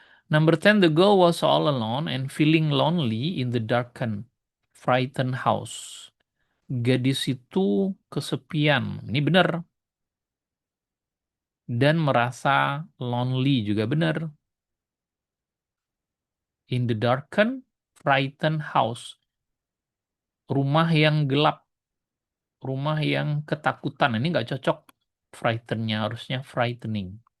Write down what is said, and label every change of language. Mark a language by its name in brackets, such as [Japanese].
[English] Number 10, the girl was all alone and feeling lonely in the darkened, frightened house. [Indonesian] Gadis itu kesepian, ini benar. Dan merasa lonely juga benar. [English] In the darkened, frightened house. [Indonesian] Rumah yang gelap, rumah yang ketakutan. Ini nggak cocok. Frightened-nya harusnya frightening.